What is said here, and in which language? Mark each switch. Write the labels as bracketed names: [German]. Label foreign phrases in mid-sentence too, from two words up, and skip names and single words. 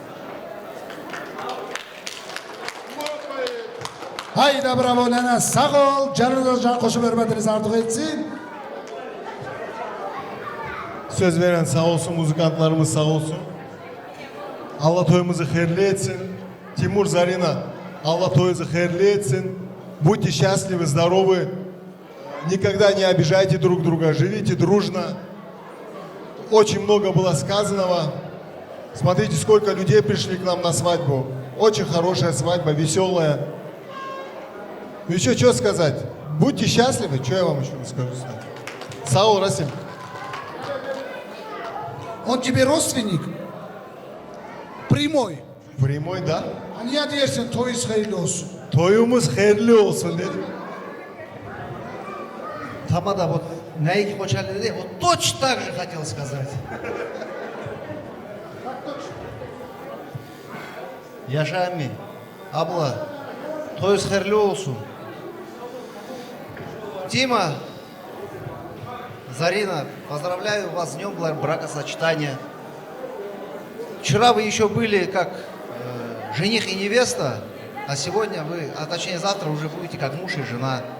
[Turkish] Haydi bravo nene, sağ ol. Canınız can koşup hürmetinizi artık etsin. Söz veren sağ olsun, muzikantlarımız sağ olsun. Allah toyumuzu hayırlı etsin. Тимур, Зарина, Allah toyunuzu hayırlı etsin. [Russian] Будьте счастливы, здоровы. Никогда не обижайте друг друга, живите дружно. Очень много было сказанного. Смотрите, сколько людей пришли к нам на свадьбу. Очень хорошая свадьба, веселая. Еще что сказать? Будьте счастливы, что я вам еще скажу? [Turkish] Сау, Расим. [Russian] Он тебе родственник? Прямой. Прямой, да? [Turkish] А niye diyorsun toyuz hayırlı olsun? Toyumuz hayırlı olsun dedim. [Russian] Тамада вот Наики Кочали dedi, вот точно так же хотел сказать. [Turkish] Yaşa emmi, abla, toyuz hayırlı olsun. [Russian] Дима, Зарина, поздравляю вас с днем бракосочетания. Вчера вы еще были как жених и невеста, а сегодня вы, а точнее завтра уже будете как муж и жена.